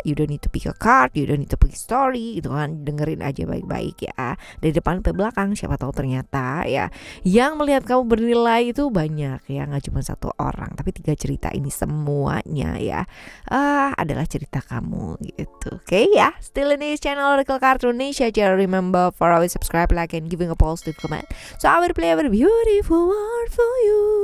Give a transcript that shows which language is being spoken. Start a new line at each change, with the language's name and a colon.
English: You don't need to pick a card, you don't need to pick a story
Indonesian: gitu kan. Dengerin aja baik-baik ya, dari depan ke belakang. Siapa tahu ternyata ya yang melihat kamu bernilai itu banyak ya, nggak cuma satu orang, tapi 3 cerita ini semuanya ya adalah cerita kamu gitu. Oke ya,
English: still in this channel Oracle Card Indonesia. Just remember for always subscribe, like, and giving a positive comment, so I will play a beautiful word for you.